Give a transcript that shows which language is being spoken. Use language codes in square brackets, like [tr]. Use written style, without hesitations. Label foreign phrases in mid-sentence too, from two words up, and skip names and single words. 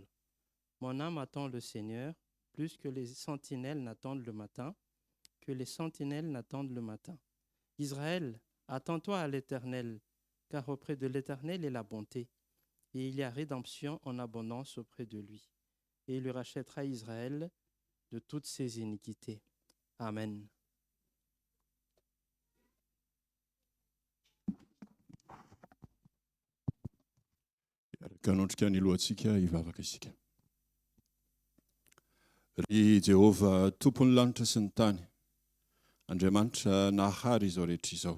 [fr] Mon âme attend le Seigneur, plus que les sentinelles n'attendent le matin, que les sentinelles n'attendent le matin. Israël, attends-toi à l'Éternel, car auprès de l'Éternel est la bonté, et il y a rédemption en abondance auprès de lui. Et il lui rachètera Israël de toutes ses iniquités. Amen. [mg] Kanondrika ny lohantsika hivavaka isika. Ry Jehova tompon'ny lanitra sy ny tany, Andriamanitra nahary izao rehetra izao.